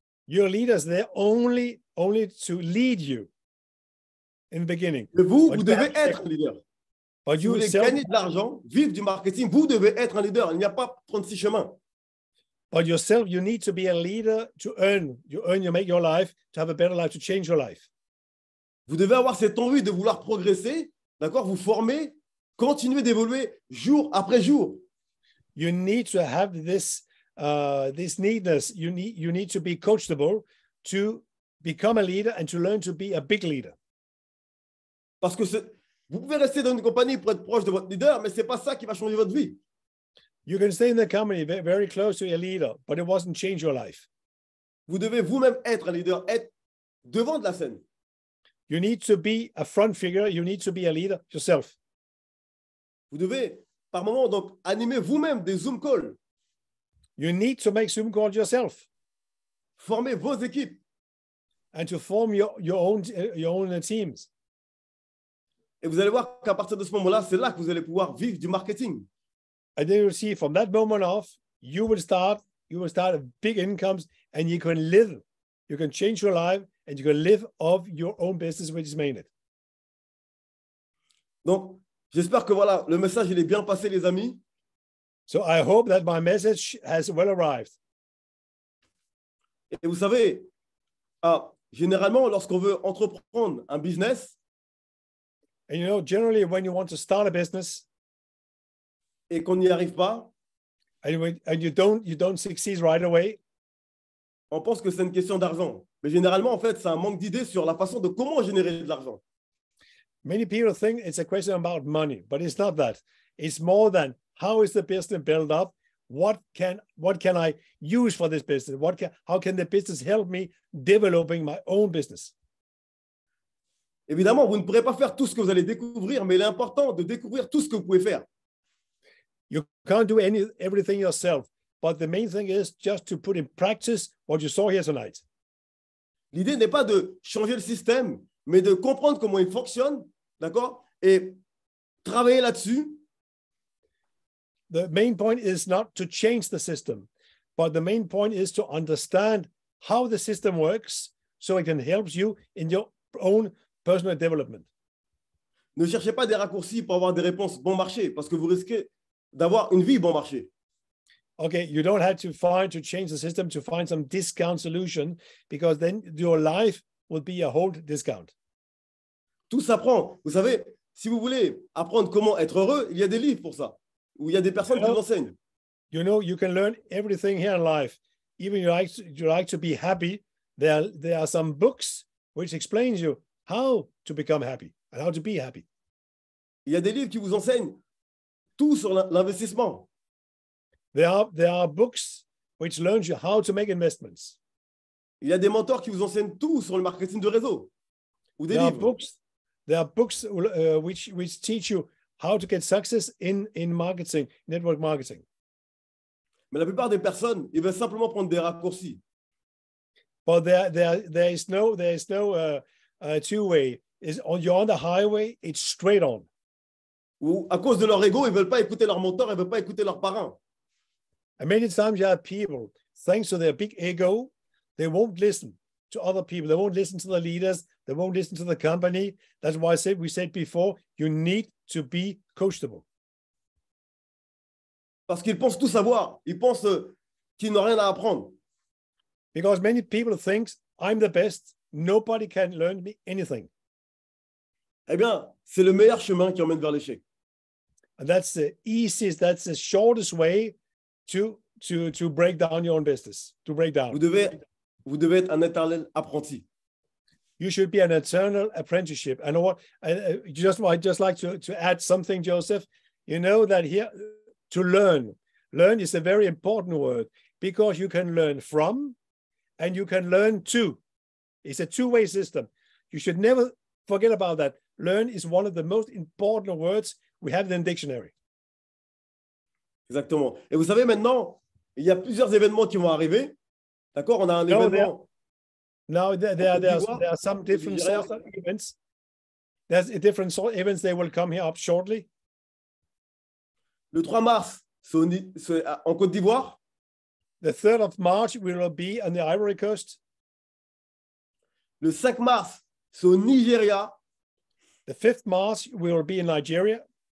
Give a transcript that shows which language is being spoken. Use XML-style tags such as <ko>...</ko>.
<en>Your leaders, they're only to lead you in the beginning.</en> <fr>Mais vous devez être un leader.</fr> <en>But</en> <fr>si vous voulez gagner de l'argent, vivre du marketing, vous devez être un leader. Il n'y a pas 36 chemins.</fr> <en>But yourself, you need to be a leader to earn. You make your life, to have a better life, to change your life.</en> <fr>Vous devez avoir cette envie de vouloir progresser, d'accord, vous former, continuer d'évoluer jour après jour.</fr> <en>You need to have this needness. You need to be coachable to become a leader and to learn to be a big leader.</en> <fr>Parce que vous pouvez rester dans une compagnie pour être proche de votre leader, mais c'est pas ça qui va changer votre vie.</fr> <en>You can stay in the company very close to your leader, but it wasn't change your life.</en> <fr>Vous devez vous-même être un leader, être devant de la scène.</fr> <en>You need to be a front figure. You need to be a leader yourself.</en> <fr>Vous devez, par moment, donc, animer vous-même des Zoom calls.</fr> <en>You need to make Zoom calls yourself.</en> <fr>Former vos équipes.</fr> <en>And to form your own teams.</en> <fr>Et vous allez voir qu'à partir de ce moment-là, c'est là que vous allez pouvoir vivre du marketing.</fr> <en>And then you'll see from that moment off, you will start big incomes, and you can live. You can change your life, and you can live off your own business, which is Maynard.</en> <fr>Donc, j'espère que voilà, le message il est bien passé, les amis.</fr> <en>So I hope that my message has well arrived.</en> <fr>Et vous savez, généralement, lorsqu'on veut entreprendre un business,</fr> <en>and you know, generally, when you want to start a business,</en> <fr>et qu'on n'y arrive pas,</fr> <en>and you don't succeed right away,</en> <fr>on pense que c'est une question d'argent. Mais généralement, en fait, c'est un manque d'idées sur la façon de comment générer de l'argent.</fr> <en>Many people think it's a question about money, but it's not that. It's more than how is the business built up? What can I use for this business? How can the business help me developing my own business?</en> <fr>Évidemment, vous ne pourrez pas faire tout ce que vous allez découvrir, mais il est important de découvrir tout ce que vous pouvez faire.</fr> <en>You can't do everything yourself, but the main thing is just to put in practice what you saw here tonight.</en> <fr>L'idée n'est pas de changer le système, mais de comprendre comment il fonctionne, d'accord, et travailler là-dessus.</fr> <en>The main point is not to change the system, but the main point is to understand how the system works so it can help you in your own personal development.</en> <fr>Ne cherchez pas des raccourcis pour avoir des réponses bon marché, parce que vous risquez d'avoir une vie bon marché.</fr> <en>Okay, you don't have to change the system to find some discount solution, because then your life will be a whole discount.</en> <fr>Tout s'apprend. Vous savez, si vous voulez apprendre comment être heureux, il y a des livres pour ça, où il y a des personnes qui vous enseignent.</fr> <en>You know, you can learn everything here in life. Even you like to be happy, there are some books which explains you how to become happy and how to be happy.</en> <fr>Il y a des livres qui vous enseignent tout sur l'investissement.</fr> <en>There are books which learn you how to make investments.</en> <fr>Il y a des mentors qui vous enseignent tout sur le marketing de réseau. Ou des livres.</fr> <en>There are books which teach you how to get success in marketing, network marketing.</en> <fr>Mais la plupart des personnes, ils veulent simplement prendre des raccourcis.</fr> <en>But there is no two-way. You're on the highway, it's straight on.</en> <fr>Ou à cause de leur ego, ils ne veulent pas écouter leur mentor, ils ne veulent pas écouter leurs parrains.</fr> <en>And many times you have people, thanks to their big ego, they won't listen to other people. They won't listen to the leaders. They won't listen to the company. That's why we said before, you need to be coachable.</en> <fr>Parce qu'ils pensent tout savoir. Ils pensent qu'ils n'ont rien à apprendre.</fr> <en>Because many people think, I'm the best. Nobody can learn me anything.</en> <fr>Eh bien, c'est le meilleur chemin qui emmène vers l'échec.</fr> <en>And that's the easiest, that's the shortest way to break down your own business, to break down.</en> <fr>Vous devez être un éternel apprenti.</fr> <en>You should be an eternal apprenticeship. And I'd just like to add something, Joseph. You know that here, to learn is a very important word, because you can learn from and you can learn to. It's a two-way system. You should never forget about that. Learn is one of the most important words we have in the dictionary.</en> <fr>Exactement. Et vous savez, maintenant, il y a plusieurs événements qui vont arriver. D'accord? On a un événement.</fr> <en>Now there are some different sorts of events. There's a different sort of events. They will come here up shortly.</en> <fr>Le 3 mars, c'est en Côte d'Ivoire.</fr> <en>The 3rd of March will be on the Ivory Coast.</en> <fr>Le 5 mars, c'est au Nigeria.</fr> <en>The 5th March will be in Nigeria.</en>